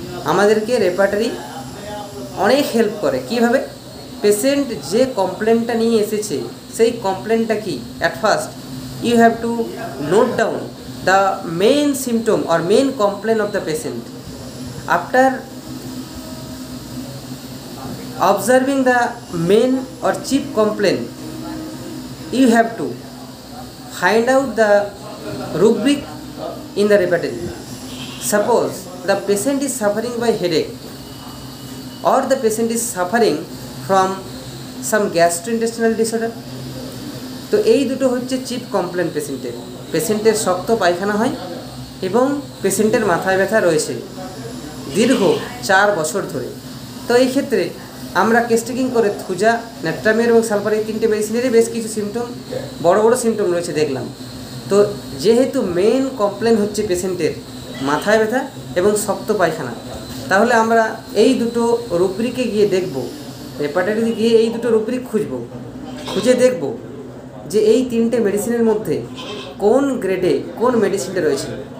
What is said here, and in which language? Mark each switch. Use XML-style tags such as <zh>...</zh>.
<bn>আমাদেরকে রেপার্টারি অনেক হেল্প করে। কীভাবে? পেশেন্ট যে কমপ্লেনটা নিয়ে এসেছে সেই কমপ্লেনটা কি,</bn> <en>At first you have to note down the main symptom or main complain of the patient. After observing the main or chief complaint, you have to find out the rubric in the repertory. Suppose the patient is suffering by headache or the patient is suffering from some gastrointestinal disorder,</en> <bn>তো এই দুটো হচ্ছে chief complain পেশেন্টের। পেশেন্টের শক্ত পায়খানা হয় এবং পেশেন্টের মাথায় ব্যথা রয়েছে দীর্ঘ 4 বছর ধরে। তো এই ক্ষেত্রে আমরা টেস্টিং করে থুজা, ন্যাট্রামিওর এবং সালফার এই তিনটে মেডিসিনেরই বেশ কিছু সিমটম, বড় বড় সিমটম রয়েছে দেখলাম। তো যেহেতু মেইন কমপ্লেন হচ্ছে পেশেন্টের মাথায় ব্যথা এবং শক্ত পায়খানা, তাহলে আমরা এই দুটো রুব্রিকে গিয়ে দেখব, রেপার্টারিতে গিয়ে এই দুটো রুব্রিক খুঁজে দেখব যে এই তিনটে মেডিসিনের মধ্যে কোন গ্রেডে কোন মেডিসিনটা রয়েছে।</bn>